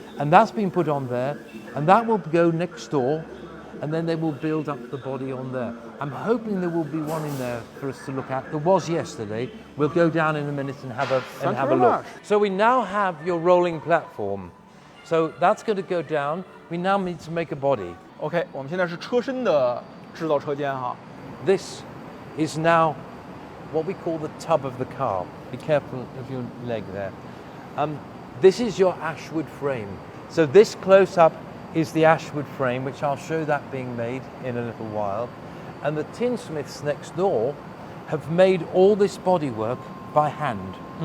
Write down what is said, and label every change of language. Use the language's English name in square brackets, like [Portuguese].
[English] And that's been put on there. And that will go next door. And then they will build up the body on there. I'm hoping there will be one in there for us to look at. There was yesterday. We'll go down in a minute and have a very look. much. So we now have your rolling platform. So that's going to go down. We now need to make a body. [Chinese] OK， 我们现在是车身的制造车间哈。 [English] This is now what we call the tub of the car. Be careful of your leg there. This is your ashwood frame. So this close-up is the ashwood frame, which I'll show that being made in a little while. And the tinsmiths next door have made all this bodywork by hand.